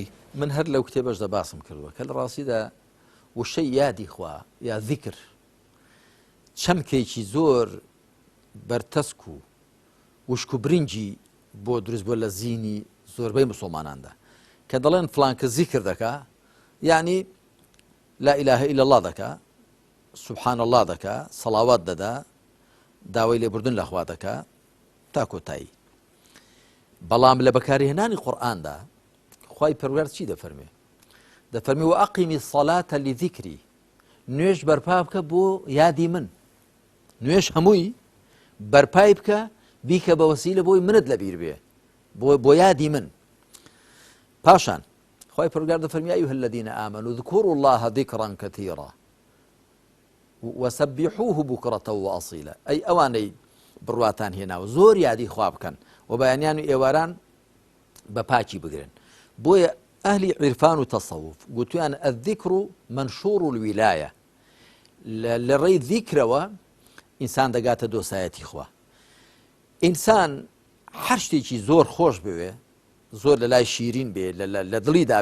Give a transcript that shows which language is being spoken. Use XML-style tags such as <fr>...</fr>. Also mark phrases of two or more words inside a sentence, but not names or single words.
<ckb>من هەر لەو کتێبەشدا باسم کردووە کە لە ڕاستیدا وشەی یادی خوا یا ذیکر چەمکێکی زۆر بەرتەسک و وشک و برنجی بۆ دروست بۆ لە زینی زۆربەی مسلماناندا کە دەڵێن فلانکە زیکر دەکا یعنی</ckb> <ar>لا إله إلا الله</ar> <ckb>دەکا</ckb> <ar>سبحان الله</ar> <ckb>دەکا سەڵاوات دەدا داوای لێبوردن لە خوا دەکا تا کۆتایی بەڵام لە بەکارهێنانی قورئاندا خوای پەروەردگار چی دەفەرمێ دەفەرمی</ckb> <ar>وأقیمی الصلاة لذیکری</ar> <ckb>نوێژ بەرپا بکە بۆ یادی من نوێژ هەمووی بەرپای بکە بیکە بە وەسیلە بۆی منت لەبیر بێ بۆ یادی من پاشان خوای پەروەردگار دەفەرمی</ckb> <ar>ئەیها الذین آمنوا اذكروا الله ذكرا كثيرا وسبحوه بكرة وأصيلا</ar> <ckb>ئەی ئەوانەی بڕواتان هێناوە زۆر یادی خوا بکەن و بەیانیان و ئێواران بە پاکی بگرن بۆیە ئەهلی عرفان و تەسەوف گوتویان</ckb> <ar>الذکر منشور الویلایە</ar> <ckb>لە ڕێی ذیکرەوە ئینسان دەگاتە دۆسایەتی خوا ئینسان هەر شتێکی زۆر خۆش بوێ زۆر لە لای شیرین بێ لە دڵیدا</ckb>